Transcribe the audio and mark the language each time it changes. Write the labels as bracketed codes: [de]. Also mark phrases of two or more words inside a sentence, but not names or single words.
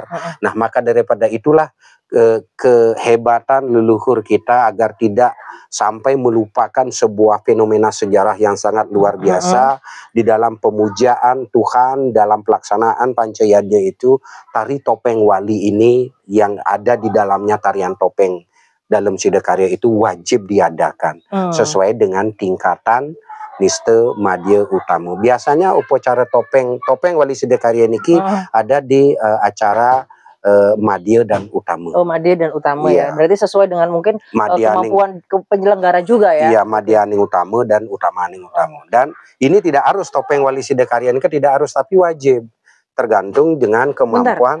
[id] Nah, maka daripada itulah kehebatan leluhur kita agar tidak sampai melupakan sebuah fenomena sejarah yang sangat luar biasa di dalam pemujaan Tuhan, dalam pelaksanaan Pancayadnya itu, tari topeng wali ini yang ada di dalamnya tarian topeng dalam Siddhakarya itu wajib diadakan sesuai dengan tingkatan Niste Madya Utama. Biasanya upacara topeng wali Siddhakarya niki ada di acara Madya dan Utama. Oh, Madya dan Utama ya. Berarti sesuai dengan mungkin kemampuan penyelenggara juga ya. Iya, Madyaning Utama dan Utamaning Utama. Dan ini tidak harus topeng wali Siddhakarya ini tidak harus, tapi wajib. Tergantung dengan kemampuan.